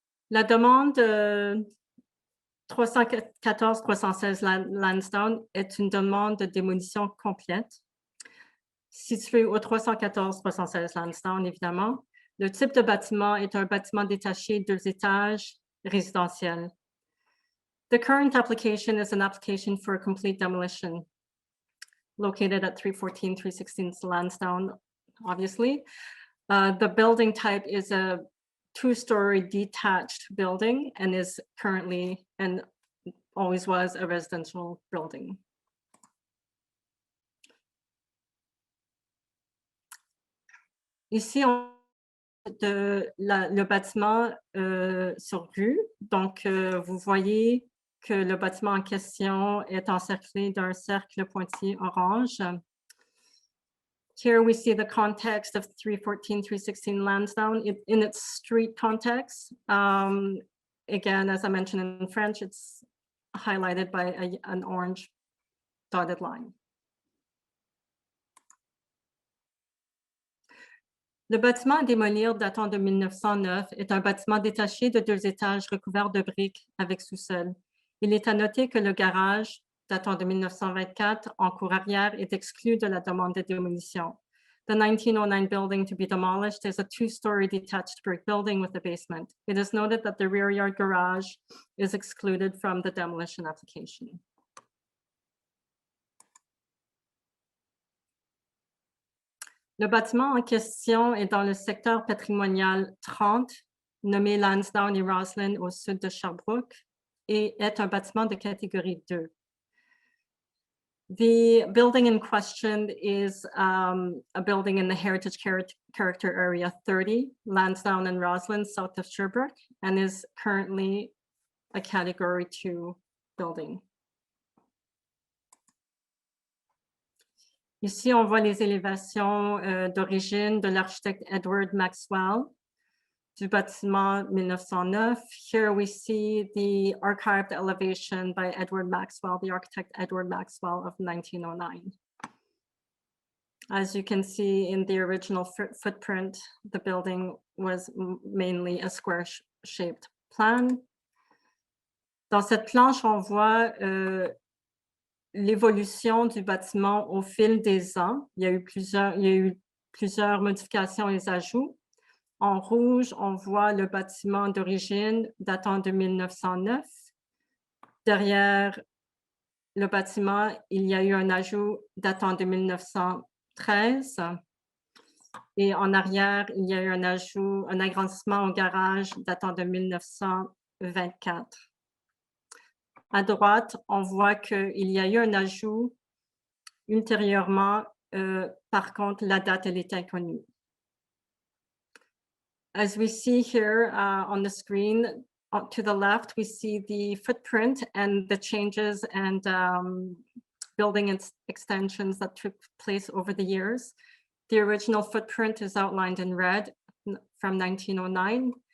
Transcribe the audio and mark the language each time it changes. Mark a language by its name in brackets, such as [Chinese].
[French] La demande 314-316 Lansdowne est une demande de démolition complète, située au 314-316 Lansdowne, évidemment. Le type de bâtiment est un bâtiment détaché 2 étages résidentiel. [English] The current application is an application for a complete demolition located at 314-316 Lansdowne, obviously. The building type is a 2-story detached building and is currently and always was a residential building. [French] Ici, on le bâtiment sur rue. Donc, vous voyez que le bâtiment en question est encerclé d'un cercle pointillé orange. [English] Here we see the context of 314-316 Lansdowne in its street context. Again, as I mentioned in French, it's highlighted by an orange dotted line. [French] Le bâtiment à démolir datant de 1909 est un bâtiment détaché de 2 étages recouvert de briques avec sous-sol. Il est à noter que le garage datant de 1924 en cour arrière est exclu de la demande de démolition. [English] The 1909 building to be demolished is a 2-story detached brick building with a basement. It is noted that the rear yard garage is excluded from the demolition application. [French] Le bâtiment en question est dans le secteur patrimonial 30, nommé Lansdowne et Roslyn au sud de Sherbrooke, et est un bâtiment de catégorie 2. [English] The building in question is a building in the Heritage Character Area 30, Lansdowne and Roslyn, south of Sherbrooke, and is currently a Category 2 building. [French] Ici, on voit les élévations d'origine de l'architecte Edward Maxwell du bâtiment 1909. [English] Here we see the archived elevation by Edward Maxwell, the architect Edward Maxwell of 1909. As you can see in the original footprint, the building was mainly a square-shaped plan. [French] Dans cette planche, on voit l'évolution du bâtiment au fil des ans. Il y a eu plusieurs modifications et ajouts. En rouge, on voit le bâtiment d'origine datant de 1909. Derrière le bâtiment, il y a eu un ajout datant de 1913. Et en arrière, il y a eu un agrandissement au garage datant de 1924. À droite, on voit qu'il y a eu un ajout ultérieurement. Par contre, la date, elle est inconnue. [English] As we see here on the screen, to the left, we see the footprint and the changes and building extensions that took place over the years. The original footprint is outlined in red from 1909.